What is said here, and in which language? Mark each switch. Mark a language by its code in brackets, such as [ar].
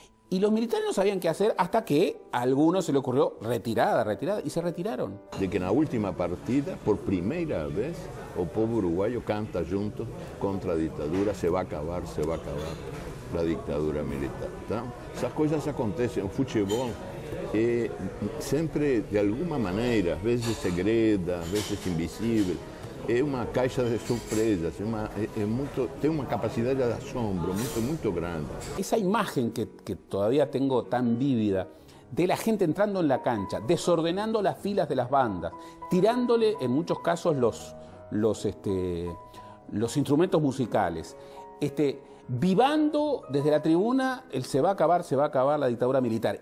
[es] Y los militares no sabían qué hacer hasta que a algunos se le ocurrió retirada, y se retiraron. De que en la última partida, por primera vez, el pueblo uruguayo canta juntos contra la dictadura, se va a acabar la dictadura militar. ¿Tá? Esas cosas acontecen en el fútbol. [pt] Sempre de alguma maneira, às vezes segreda, às vezes invisível, é uma caixa de surpresas, tem uma capacidade de asombro muito grande. [es] Esa imagen que todavía tengo tan vívida de la gente entrando en la cancha, desordenando las filas de las bandas, tirándole en muchos casos los instrumentos musicales, vivando desde la tribuna el se va a acabar la dictadura militar.